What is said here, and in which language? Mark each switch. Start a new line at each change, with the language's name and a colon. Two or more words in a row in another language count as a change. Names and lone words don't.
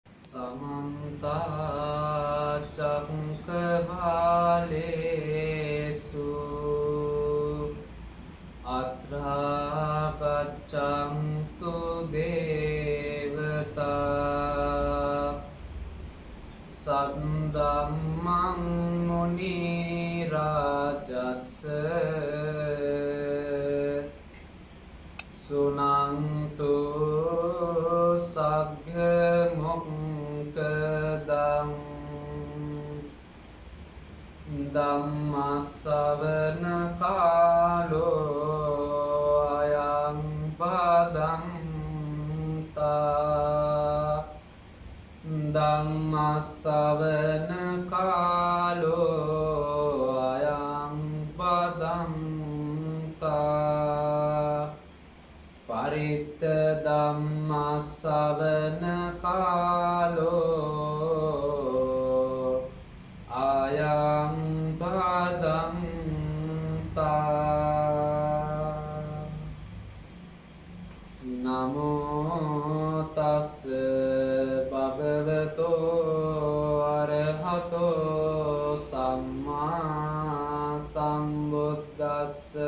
Pali: समन्ता चक्रवालेषु अत्रा गच्छन्तु देवता सद्धम्मं मुनिराजस्य सुनन्तु सग्मुक्तदम् ධම්මස්සවන කාලෝ අයං බදන්තා ධම්මස්සවන කාලෝ අයං බදන්තා පරිත්ත ධම්මස්සවන කාලෝ අයං නමෝ තස්ස භගවතෝ අරහතෝ සම්මා සම්බුද්දස්ස